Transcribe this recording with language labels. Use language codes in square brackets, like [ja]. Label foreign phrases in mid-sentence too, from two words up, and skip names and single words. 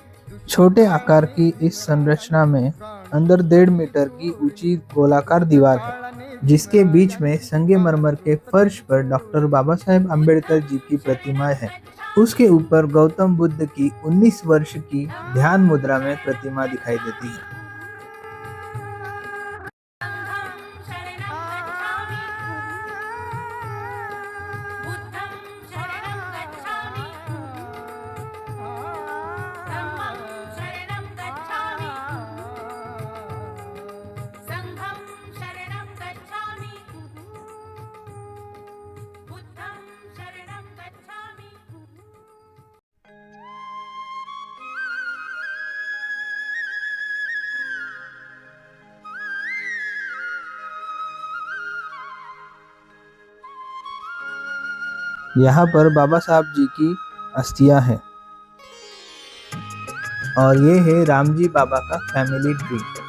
[hi] छोटे आकार की इस संरचना में अंदर 1.5 मीटर की ऊंची गोलाकार दीवार है जिसके बीच में संगमरमर के फर्श पर डॉक्टर बाबा साहेब आम्बेडकर जी की प्रतिमा है। उसके ऊपर गौतम बुद्ध की 19 वर्ष की ध्यान मुद्रा में प्रतिमा दिखाई देती है। [pi] बुद्धं शरणं गच्छामि धम्मं शरणं गच्छामि संघं शरणं गच्छामि बुद्धं शरणं गच्छामि [hi] यहाँ पर बाबा साहब जी की अस्थियां हैं और ये है रामजी बाबा का [en] family tree.